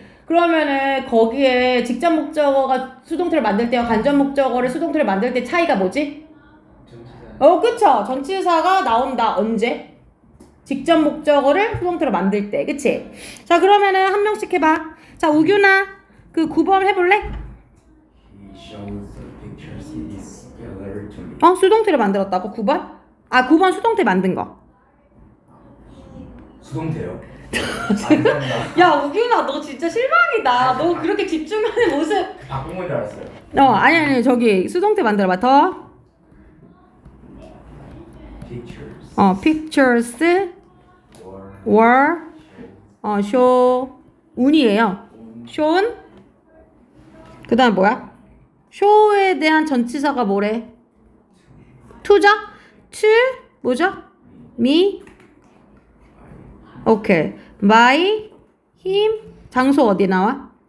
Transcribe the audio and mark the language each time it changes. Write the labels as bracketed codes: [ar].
[ko] 그러면은 거기에 직접 목적어가 수동태를 만들 때와 간접 목적어를 수동태를 만들 때 차이가 뭐지? 전치사. 그쵸. 전치사가 나온다. 언제? 직접 목적어를 수동태로 만들 때. 그치? 자, 그러면은 한 명씩 해봐. 자, 우규나 그 9번 해볼래? [en] He shows the pictures in his gallery to me. [ko] 수동태를 만들었다고? 9번? 9번 수동태 만든 거. 수동태요? 감사합니다. 야, 우규나 너 진짜 실망이다. 너 그렇게 집중하는 모습. 바꾼 건 줄 알았어요. 아니, 저기 수동태 만들어봐. 더. [en] Pictures. pictures Or were show [ko] 운이에요. shown 그 다음 뭐야? show에 대한 전치사가 뭐래? to죠? to 뭐죠? me 오케이 [en] by him [ko] 장소 어디 나와?